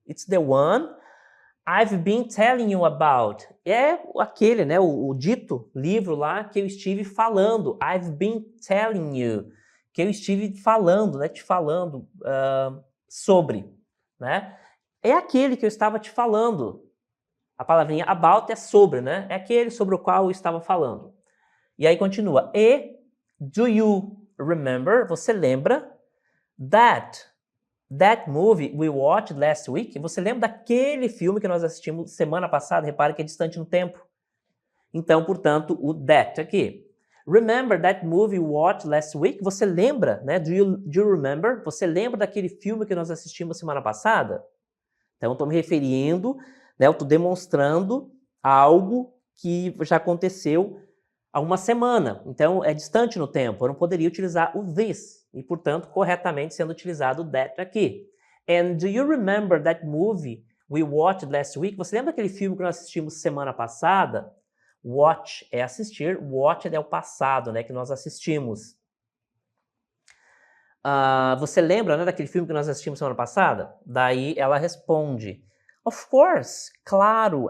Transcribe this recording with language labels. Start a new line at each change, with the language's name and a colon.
English: It's the one I've been telling you about.
Portuguese: É aquele, né, o dito livro lá que eu estive falando.
English: I've been telling you.
Portuguese: Que eu estive falando, né, te falando sobre, né? É aquele que eu estava te falando. A palavrinha about é sobre, né? É aquele sobre o qual eu estava falando. E aí continua. E
English: do you remember?
Portuguese: Você lembra
English: that movie we watched last week?
Portuguese: Você lembra daquele filme que nós assistimos semana passada? Repare que é distante no tempo. Então, portanto, o that aqui.
English: Remember that movie we watched last week?
Portuguese: Você lembra, né?
English: Do you remember?
Portuguese: Você lembra daquele filme que nós assistimos semana passada? Então, eu estou me referindo, né? Eu estou demonstrando algo que já aconteceu há uma semana. Então, é distante no tempo. Eu não poderia utilizar o this. E, portanto, corretamente sendo utilizado o that aqui.
English: And do you remember that movie we watched last week?
Portuguese: Você lembra daquele filme que nós assistimos semana passada? Watch é assistir, watched é o passado, né, que nós assistimos. Você lembra, né, daquele filme que nós assistimos semana passada? Daí ela responde,
English: of course,
Portuguese: claro.